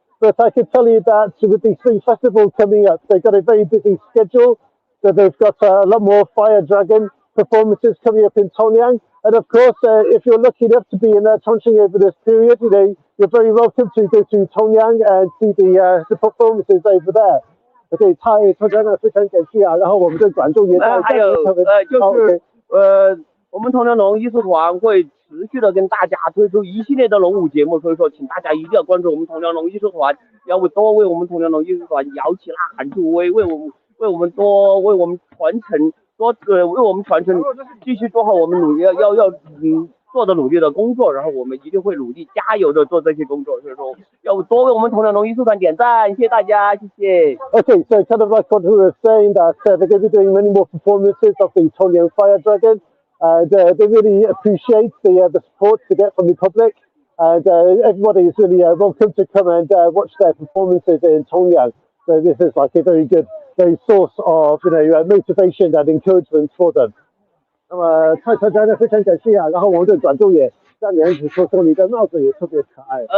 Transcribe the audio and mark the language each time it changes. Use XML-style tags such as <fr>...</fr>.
<en>But I can tell you that with the Spring Festival coming up, they've got a very busy schedule. So they've got a lot more Fire Dragon performances coming up in Tongliang. And of course, if you're lucky enough to be in Chongqing over this period, you're very welcome to go to Tongliang and see the performances over there.</en> <zh>OK， 他真的非常感谢啊，然后我们的观众也还有就是我们铜梁龙艺术团会持续的跟大家推出一系列的龙舞节目，所以说请大家一定要关注我们铜梁龙艺术团，要多为我们铜梁龙艺术团摇旗呐喊助威，为我们传承继续做好我们努力做的努力的工作，然后我们一定会努力加油的做这些工作，所以说要多为我们铜梁龙艺术团点赞，谢谢大家，谢谢。</zh> <en>Okay, so kind of like what we were saying, that they're going to be doing many more performances of the Tongliang Fire Dragon, and they really appreciate the support they get from the public, and everybody is really welcome to come and watch their performances in Tongliang. So this is like a very good source of motivation and encouragement for them.</en> <zh>那么蔡团长呢非常感谢啊，然后我们的观众也向你说你的帽子也特别可爱。</zh>